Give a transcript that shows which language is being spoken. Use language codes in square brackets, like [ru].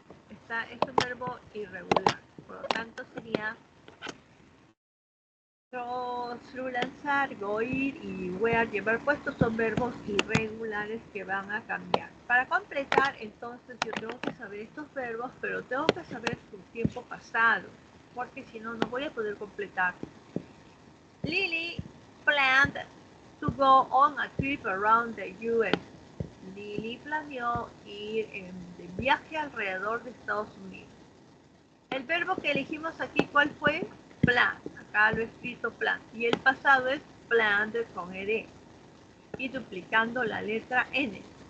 [es] está es un verbo irregular, por lo tanto sería through, lanzar, go, ir y wear, llevar puestos son verbos irregulares que van a cambiar. Para completar, entonces yo tengo que saber estos verbos, pero tengo que saber su tiempo pasado, porque si no, no voy a poder completar. [en] Lily planned to go on a trip around the US. [es] Lily planeó ir de viaje alrededor de Estados Unidos. El verbo que elegimos aquí, ¿cuál fue? Plan. Acá lo he escrito plan. Y el pasado es planned con ed. Y duplicando la letra N.